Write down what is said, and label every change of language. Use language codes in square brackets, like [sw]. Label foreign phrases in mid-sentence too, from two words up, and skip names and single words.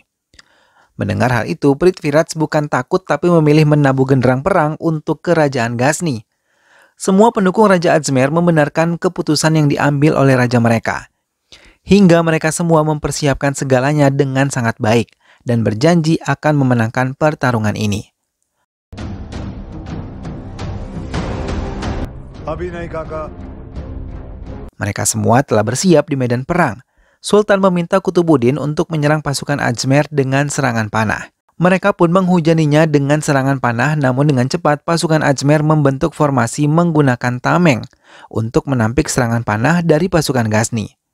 [id] Mendengar hal itu, Prithviraj bukan takut tapi memilih menabuh genderang perang untuk kerajaan Ghazni. Semua pendukung Raja Ajmer membenarkan keputusan yang diambil oleh raja mereka. Hingga mereka semua mempersiapkan segalanya dengan sangat baik dan berjanji akan memenangkan pertarungan ini. [hi] अभी नहीं काका। [id] Mereka semua telah bersiap di medan perang. Sultan meminta Kutubuddin untuk menyerang pasukan Ajmer dengan serangan panah. Mereka pun menghujaninya dengan serangan panah, namun dengan cepat pasukan Ajmer membentuk formasi menggunakan tameng untuk menampik serangan panah dari pasukan Ghazni.